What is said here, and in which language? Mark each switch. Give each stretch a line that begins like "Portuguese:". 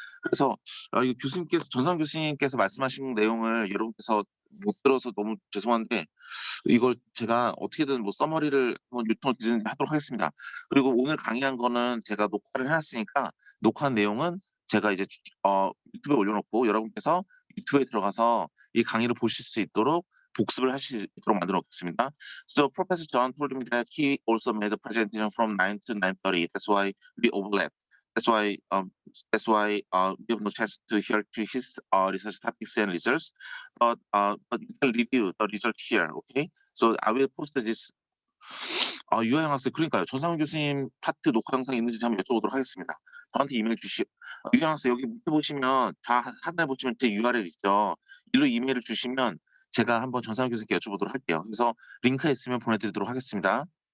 Korean: 그래서 이 전상 교수님께서 말씀하신 내용을 여러분께서 못 들어서 너무 죄송한데 이걸 제가 어떻게든 뭐 서머리를 한번 요청을 하도록 하겠습니다. 그리고 오늘 강의한 거는 제가 녹화를 해놨으니까 녹화한 내용은 제가 이제 유튜브에 올려놓고 여러분께서 유튜브에 들어가서 이 강의를 보실 수 있도록 복습을 하실 수 있도록 만들어 놓겠습니다.
English: So Professor John told me that he also made a presentation from 9 to 9:30. That's why we overlap. That's why we have no chance to hear to his research topics and results. But you can review the result here, okay? So I will post this.
Korean: 유하영 학생, 그러니까요. 전상훈 교수님 파트 녹화 영상이 있는지 한번 여쭤보도록 하겠습니다. 저한테 이메일 유하영 학생, 여기 밑에 보시면 하단에 보시면 제 URL 있죠. 일로 이메일을 주시면 제가 한번 전상훈 교수님께 여쭤보도록 할게요. 그래서 링크가 있으면 보내드리도록 하겠습니다.